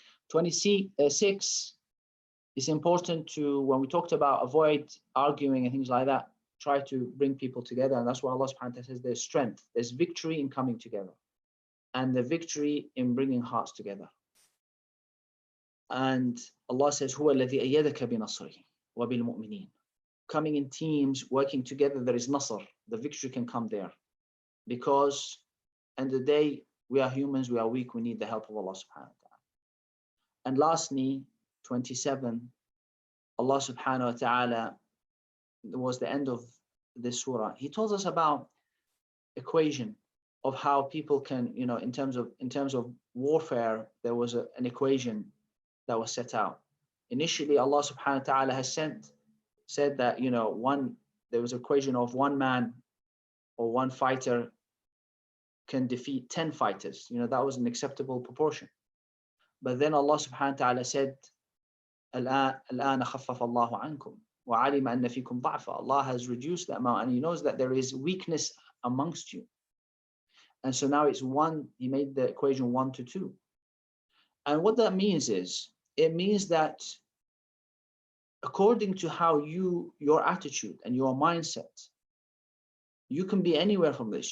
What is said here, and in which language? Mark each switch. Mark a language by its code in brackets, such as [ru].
[en] 26, it's important to, when we talked about avoid arguing and things like that, try to bring people together. And that's why Allah subhanahu wa ta'ala says there's strength, there's victory in coming together, and the victory in bringing hearts together. And Allah says, [ar] هُوَ الَّذِي أَيَّدَكَ بِنَصْرِهِ وَبِالْمُؤْمِنِينَ. [en] Coming in teams, working together, there is nasr. The victory can come there. Because end of the day, we are humans, we are weak, we need the help of Allah subhanahu wa ta'ala. And lastly, 27, Allah subhanahu wa ta'ala, was the end of this surah. He tells us about equation of how people can, in terms of warfare, there was an equation that was set out. Initially, Allah subhanahu wa ta'ala has said that, there was an equation of one man or one fighter can defeat 10 fighters. That was an acceptable proportion. But then Allah subhanahu wa ta'ala said, [ar] الآن خفف الله عنكم وعلم أن فيكم ضعفا. [en] Allah has reduced the amount, and He knows that there is weakness amongst you. And so now it's one, He made the equation 1 to 2. And what that means is, it means that according to how your attitude and your mindset, you can be anywhere from this.